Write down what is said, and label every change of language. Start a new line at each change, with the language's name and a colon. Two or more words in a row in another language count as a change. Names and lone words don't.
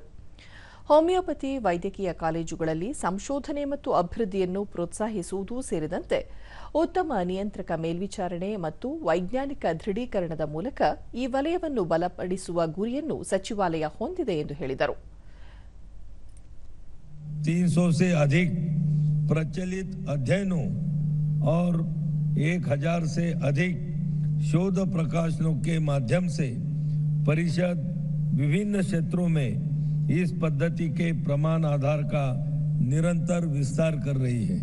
Kannada: ಹೋಮಿಯೋಪತಿ ವೈದ್ಯಕೀಯ ಕಾಲೇಜುಗಳಲ್ಲಿ ಸಂಶೋಧನೆ ಮತ್ತು ಅಭಿವೃದ್ಧಿಯನ್ನು ಪ್ರೋತ್ಸಾಹಿಸುವುದು ಸೇರಿದಂತೆ ಉತ್ತಮ ನಿಯಂತ್ರಕ ಮೇಲ್ವಿಚಾರಣೆ ಮತ್ತು ವೈಜ್ಞಾನಿಕ ದೃಢೀಕರಣದ ಮೂಲಕ ಈ ವಲಯವನ್ನು ಬಲಪಡಿಸುವ ಗುರಿಯನ್ನು ಸಚಿವಾಲಯ ಹೊಂದಿದೆ ಎಂದು ಹೇಳಿದರು.
Hindi: 300 से अधिक प्रचलित अध्ययनों और 1000 से अधिक शोध प्रकाशनों के माध्यम से परिषद विभिन्न क्षेत्रों में इस पद्धति के प्रमाण आधार का निरंतर विस्तार कर रही है.